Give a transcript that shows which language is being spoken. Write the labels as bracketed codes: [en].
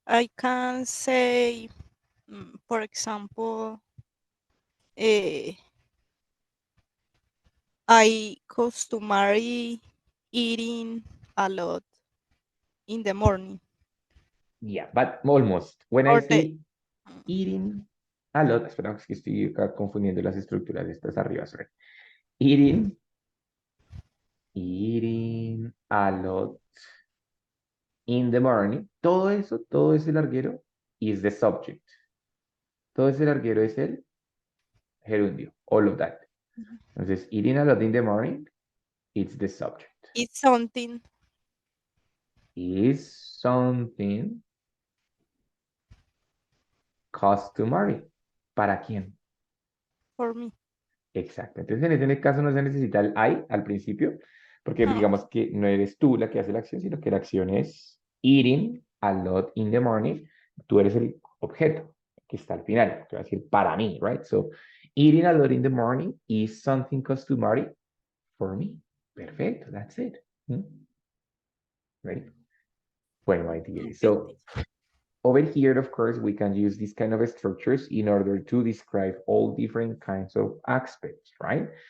[en] I can say, for example, uh, I customary eating a lot in the morning Yeah, but almost. When I or the say eating a lot, [es] espera, es que estoy acá confundiendo las estructuras estas arriba, [en] sorry. Eating, eating a lot in the morning. [es] Todo eso, todo ese larguero [en] is the subject. [es] Todo ese larguero es el gerundio, [en] all of that. [es] Entonces, [en] eating a lot in the morning, it's the subject. it's something Is something customary. [es] ¿Para quién? [en] for me. [es] Exacto. Entonces, en este caso no se necesita el I al principio, porque Hmm. digamos que no eres tú la que hace la acción, sino que la acción es [en] eating a lot in the morning. [es] Tú eres el objeto que está al final. Te voy a decir para mí, [en] right? So, eating a lot in the morning is something customary for me. [es] Perfecto, [en] that's it. Hmm? Right? [es] Bueno, [en] my dear. Okay, So, teacher. over here, of course, we can use these kind of structures in order to describe all different kinds of aspects, right?